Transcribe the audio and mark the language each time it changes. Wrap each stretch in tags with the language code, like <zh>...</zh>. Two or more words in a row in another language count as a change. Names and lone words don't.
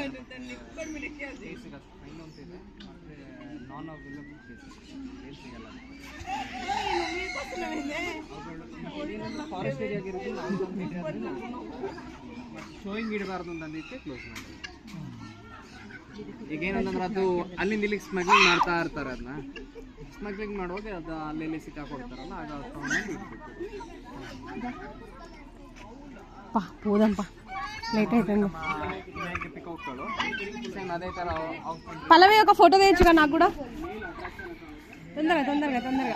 <kn>ಫೈನ್ ಅಂತಿದೆ ಮತ್ತೆ ನಾನ್ ಅವೈಲಬಲ್ ಕೇಸ್ ಸಿಗಲ್ಲ ಫಾರೆಸ್ಟ್ ಏರಿಯಾಗಿರೋದು ಶೋಯಿಂಗ್ ಇಡಬಾರ್ದು ಅಂತಂದಿಕ್ಕೆ ಕ್ಲೋಸ್ ಮಾಡಿ. ಈಗೇನಂತಂದ್ರೆ ಅದು ಅಲ್ಲಿಂದ ಇಲ್ಲಿಗೆ ಸ್ಮಗ್ಲಿಂಗ್ ಮಾಡ್ತಾ ಇರ್ತಾರೆ. ಅದನ್ನ ಸ್ಮಗ್ಲಿಂಗ್ ಮಾಡುವಾಗ ಅದು ಅಲ್ಲಿ ಸಿಕ್ಕಾಕೊಡ್ತಾರಲ್ಲ ಆಗ</kn> <te>పోదాంపా లేట్ అవుతుంది. పికౌట్లు సేమ్ అదే ತರ పల్లవి ఒక ఫోటో తీయచ్చుగా నాకు కూడా. తొందరగా తొందరగా తొందరగా.</te>